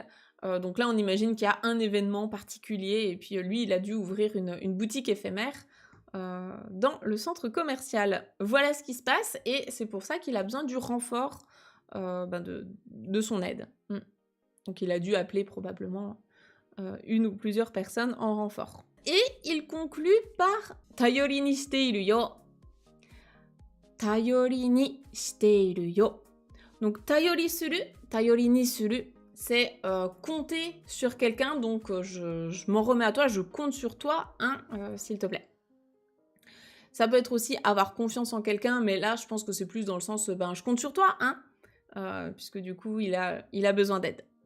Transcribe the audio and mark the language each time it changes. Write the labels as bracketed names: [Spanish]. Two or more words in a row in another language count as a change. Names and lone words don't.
[French] Donc là, on imagine qu'il y a un événement particulier, et puis lui, il a dû ouvrir une boutique éphémère dans le centre commercial. Voilà ce qui se passe, et c'est pour ça qu'il a besoin du renfort de son aide. Donc il a dû appeler probablement une ou plusieurs personnes en renfort. Et il conclut par [Japanese] 頼りにしているよ. 頼りにしているよ. Donc 頼りする、頼りにする, [French] c'est compter sur quelqu'un, donc je m'en remets à toi, je compte sur toi, s'il te plaît. Ça peut être aussi avoir confiance en quelqu'un, mais là je pense que c'est plus dans le sens je compte sur toi, puisque du coup il a besoin d'aide.